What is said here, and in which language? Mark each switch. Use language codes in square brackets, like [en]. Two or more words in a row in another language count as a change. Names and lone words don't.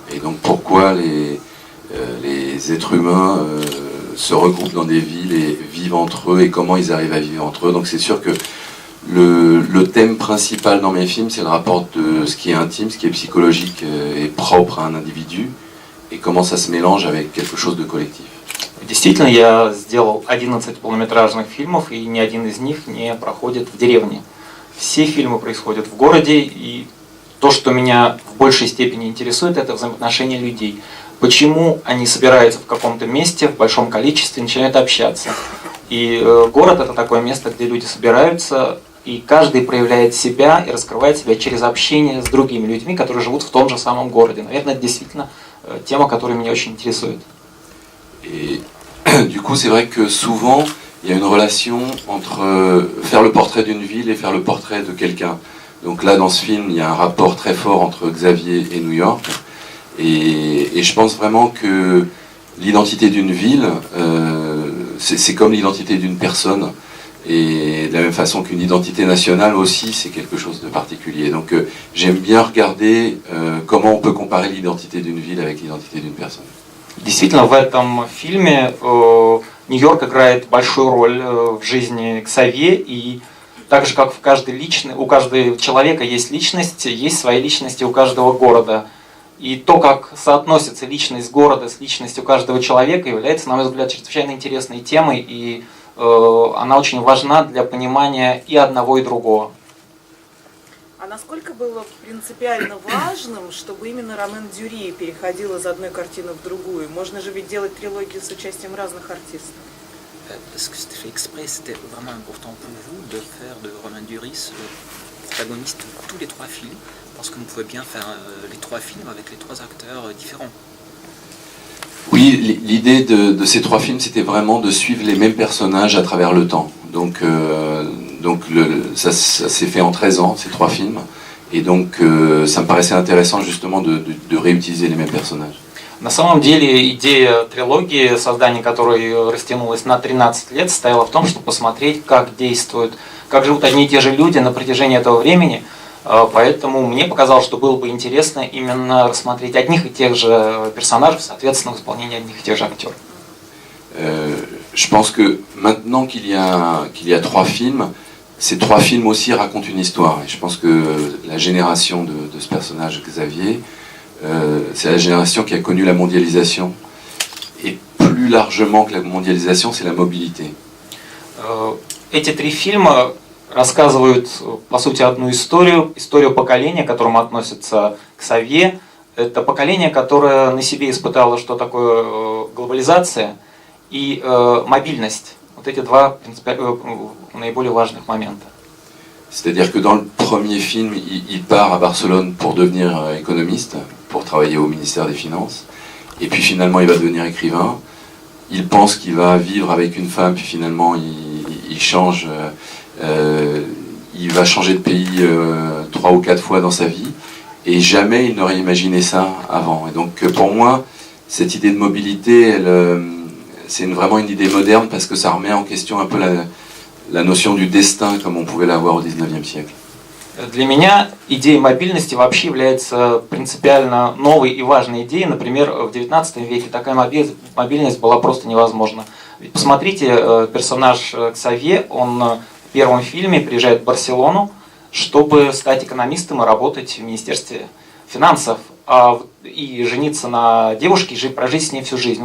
[fr] Et donc pourquoi les êtres humains se regroupent dans des villes et vivent entre eux et comment ils arrivent à vivre entre eux. Donc c'est sûr que le thème principal dans mes films, c'est le rapport de ce qui est intime, ce qui est psychologique et propre à un individu et comment ça se mélange avec quelque chose de collectif. [ru] Действительно, я сделал 11 полнометражных фильмов, и ни один из них не проходит в деревне. Все фильмы происходят в городе, и то, что меня в большей степени интересует, это взаимоотношения людей. Почему они собираются в каком-то месте в большом количестве, начинают общаться. И город — это такое место, где люди собираются, и каждый проявляет себя и раскрывает себя через общение с другими людьми, которые живут в том же самом городе. Наверное, это действительно тема, которая меня очень интересует. [fr] Et du coup, c'est vrai que souvent, il y a une relation entre faire le portrait d'une ville et faire le portrait de quelqu'un. Donc là, dans ce film, il y a un rapport très fort entre Xavier et New York. Et je pense vraiment que l'identité d'une ville, c'est comme l'identité d'une personne. Et de la même façon qu'une identité nationale aussi, c'est quelque chose de particulier. Donc j'aime bien regarder comment on peut comparer l'identité d'une ville avec l'identité d'une personne. [ru] Действительно, в этом фильме Нью-Йорк играет большую роль в жизни Ксавье, и так же, как у каждого человека есть личность, есть свои личности у каждого города. И то, как соотносится личность города с личностью каждого человека, является, на мой взгляд, чрезвычайно интересной темой, и она очень важна для понимания и одного, и другого. А насколько было принципиально важным, чтобы именно Ромен Дюри переходил из одной картины в другую? Можно же ведь делать трилогию с участием разных артистов. [fr] Est-ce que c'était fait exprès, c'était vraiment important pour vous de faire de Romain Duris le protagoniste de tous les trois films, parce que vous pouvez bien faire les trois films avec les trois acteurs différents? Oui, l'idée de ces trois films, c'était vraiment de suivre les mêmes personnages à travers le temps. Donc ça s'est fait en 13 ans, ces trois films. Et donc ça me paraissait intéressant justement de réutiliser les mêmes personnages. [ru] На самом деле идея трилогии, создание которой растянулось на 13 лет, состояла в том, чтобы посмотреть, как действуют, как живут одни и те же люди на протяжении этого времени. Поэтому мне показалось, что было бы интересно именно рассмотреть одних и тех же персонажей, соответственно, в исполнении одних и тех же актеров. [fr] Je pense que maintenant qu'il y a trois films, ces trois films aussi racontent une histoire. Et je pense que la génération de ce personnage, Xavier, c'est la génération qui a connu la mondialisation. Et plus largement que la mondialisation, c'est la mobilité. [ru] Эти три фильма рассказывают, по сути, одну историю поколения, к которому относится Ксавье. Это поколение, которое на себе испытало, что такое глобализация и мобильность. Вот эти два наиболее важных момента. [fr] C'est-à-dire que dans le premier film, il part à Barcelone pour devenir économiste, pour travailler au ministère des Finances, et puis finalement il va devenir écrivain. Il pense qu'il va vivre avec une femme, puis finalement il change, il va changer de pays 3 ou 4 fois dans sa vie, et jamais il n'aurait imaginé ça avant. Et donc pour moi, cette idée de mobilité, c'est vraiment une idée moderne parce que ça remet en question un peu la notion du destin comme on pouvait l'avoir au XIXe siècle. [ru] Для меня идея мобильности вообще является принципиально новой и важной идеей. Например, в XIX веке такая мобильность была просто невозможна. Ведь посмотрите, персонаж Ксавье, он в первом фильме приезжает в Барселону, чтобы стать экономистом и работать в Министерстве финансов, и жениться на девушке и прожить с ней всю жизнь.